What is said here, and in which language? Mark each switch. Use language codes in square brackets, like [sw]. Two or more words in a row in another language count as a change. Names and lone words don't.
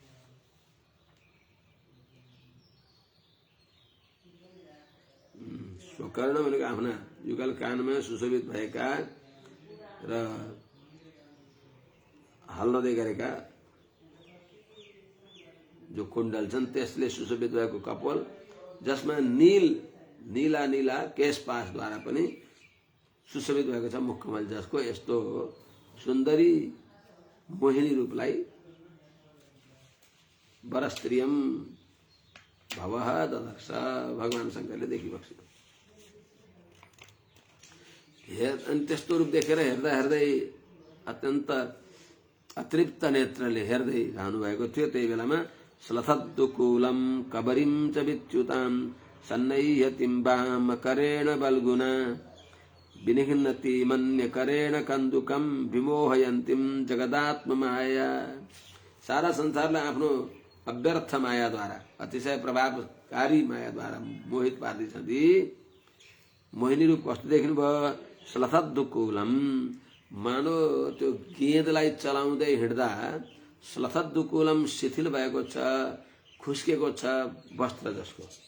[ne] स्वकर्ण भनेको आफ्ना युगल कानमा सुशोभित भएका र हल्नदै गरेका जो कुण्डल छन् त्यसले सुशोभित भएको कपोल जसमा नीला नीला केशपाशद्वारा पनि सुशोभित भएको छ मुखकमल जसको यस्तो सुन्दरी मोहिनी रूपलाई [sa] वरस्त्रियम भवः ददर्श [ne] भगवान शङ्करले देखिबक्स्यो अनि त्यस्तो रूप देखेर हेर्दा हेर्दै अत्यन्त अतृप्त नेत्रले हेर्दै रहनुभएको थियो। [sa] त्यही बेलामा श्लथद्दुकूलं कबरीं च विच्युतां सन्नह्यतिं वामकरेण बल्गुना विनिघ्नति मन्यकरेण कन्दुकं विमोहयन्तीं जगदात्ममाया। [ne] सारा संसारलाई आफ्नो अव्यर्थ मायाद्वारा, अतिशय प्रभावकारी मायाद्वारा मोहित पार्दैछन्। मोहिनी रूप कस्तो देख्नुभयो? श्लथद्दुकूलम, मानो त्यो गेँदलाई चलाउँदै हिँड्दा श्लथद्दुकूलम शिथिल भएको छ, खुस्केको छ वस्त्र जसको।